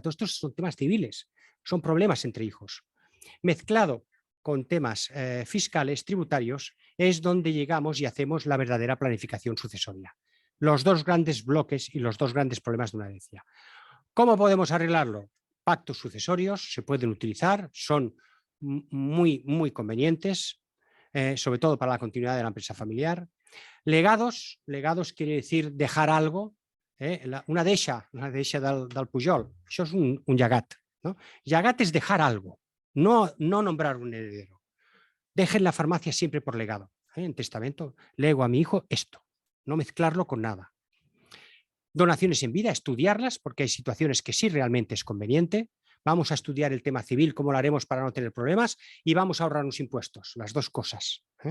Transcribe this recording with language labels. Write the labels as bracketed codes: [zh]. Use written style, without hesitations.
[es] Todos estos son temas civiles, son problemas entre hijos. Mezclado con temas fiscales, tributarios, es donde llegamos y hacemos la verdadera planificación sucesoria. Los dos grandes bloques y los dos grandes problemas de una herencia. ¿Cómo podemos arreglarlo? Pactos sucesorios se pueden utilizar, son muy, muy convenientes, sobre todo para la continuidad de la empresa familiar. Legados quiere decir dejar algo, [ca] una deixa del Pujol, això és un llegat. [es] ¿no? Llegat es dejar algo, no nombrar un heredero. Dejen la farmacia siempre por legado. En testamento, lego a mi hijo esto, no mezclarlo con nada. Donaciones en vida, estudiarlas, porque hay situaciones que sí realmente es conveniente. Vamos a estudiar el tema civil, cómo lo haremos para no tener problemas, y vamos a ahorrarnos impuestos, las dos cosas.